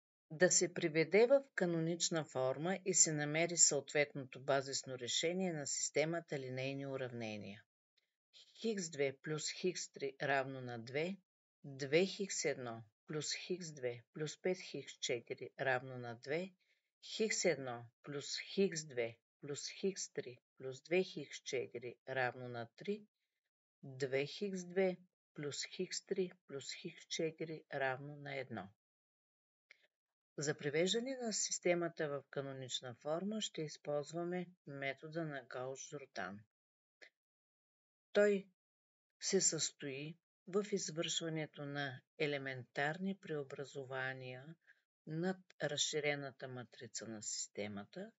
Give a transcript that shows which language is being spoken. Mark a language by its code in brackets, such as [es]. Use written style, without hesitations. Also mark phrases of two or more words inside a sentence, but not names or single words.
[bg] Да се приведе в канонична форма и се намери съответното базисно решение на системата линейни уравнения. Х2 плюс х3 равно на 2, 2х1 плюс х2 плюс 5х4 равно на 2, х1 плюс х2 плюс х3 плюс 2х4 равно на 3, 2х2 плюс х3 плюс х4 равно на 1. За привеждане на системата в канонична форма ще използваме метода на Гаус-Жордан. Той се състои в извършването на елементарни преобразования над разширената матрица на системата.